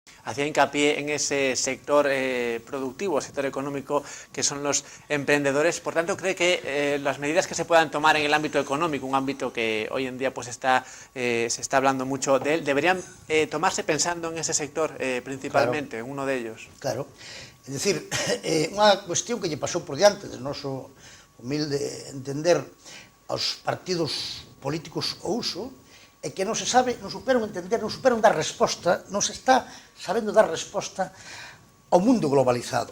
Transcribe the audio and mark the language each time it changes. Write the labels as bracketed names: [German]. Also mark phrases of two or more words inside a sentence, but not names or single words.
[Spanish] Hacía hincapié en ese sector productivo, sector económico, que son los emprendedores. Por tanto, ¿cree que las medidas que se puedan tomar en el ámbito económico, un ámbito que hoy en día pues se está hablando mucho de él, deberían tomarse pensando en ese sector principalmente, en uno de ellos? Claro. [Galician] É dicir, unha cuestión que lle pasou por diante do noso humilde entender aos partidos políticos ao uso é que non se sabe, non superan entender, non superan dar resposta, non se está sabendo dar resposta ao mundo globalizado.